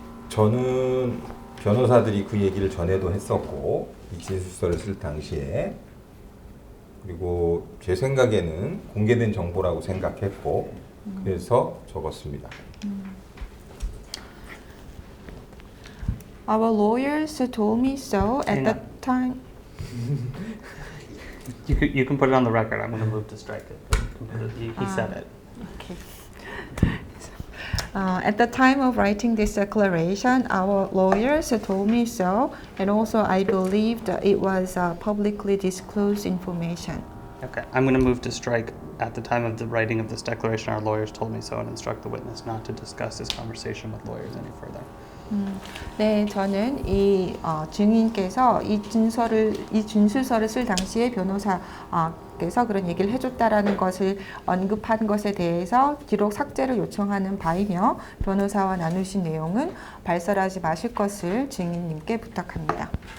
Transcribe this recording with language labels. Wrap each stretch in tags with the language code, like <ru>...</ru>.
<ko>저는 변호사들이 그 얘기를 전에도 했었고 이 진술서를 쓸 당시에 그리고 제 생각에는 공개된 정보라고 생각했고 그래서 적었습니다.</ko> <en>Our lawyers told me so at the time. You can put it on the record. I'm going to move to strike it. But you can put it, he said it. Okay. At the time of writing this declaration, our lawyers told me so, and also I believed it was publicly disclosed information. Okay, I'm going to move to strike. At the time of the writing of this declaration, our lawyers told me so and instruct the witness not to discuss this conversation with lawyers any further.</en> <ko>네, 저는 이 증인께서 이 진술서를 쓸 당시에 변호사께서 그런 얘기를 해줬다라는 것을 언급한 것에 대해서 기록 삭제를 요청하는 바이며 변호사와 나누신 내용은 발설하지 마실 것을 증인님께 부탁합니다.</ko>